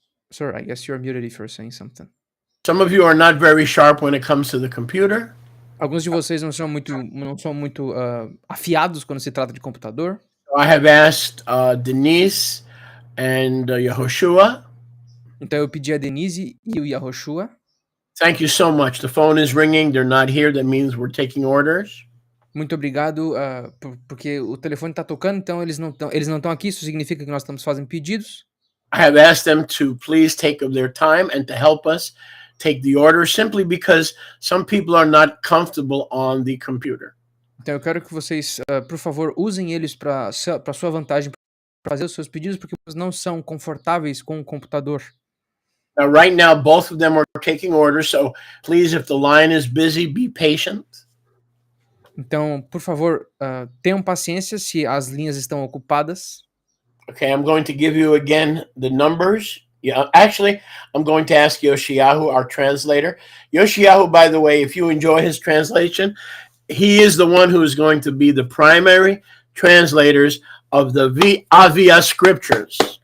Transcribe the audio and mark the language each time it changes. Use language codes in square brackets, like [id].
[en] Sir, I guess you're muted if you're saying something. Some of you are not very sharp when it comes to the computer. [pt] Alguns de vocês não são muito afiados quando se trata de computador. [en] I have asked Denise and Yehoshua. [pt] Então eu pedi a Denise e o Yahushua. [en] Thank you so much. The phone is ringing. They're not here. That means we're taking orders. [pt] Muito obrigado, porque o telefone está tocando, então eles não estão aqui, isso significa que nós estamos fazendo pedidos. [en] I have asked them to please take of their time and to help us take the order simply because some people are not comfortable on the computer. [pt] Então eu quero que vocês, por favor, usem eles para sua vantagem, para fazer os seus pedidos, porque vocês não são confortáveis com o computador. [en] Now, right now, both of them are taking orders, so please, if the line is busy, be patient. [pt] Então, por favor, tenham paciência se as linhas estão ocupadas. [en] Okay, I'm going to give you again the numbers. Yeah, actually, I'm going to ask Yoshiyahu, our translator. Yoshiyahu, by the way, if you enjoy his translation, he is the one who is going to be the primary translators of the Avia scriptures.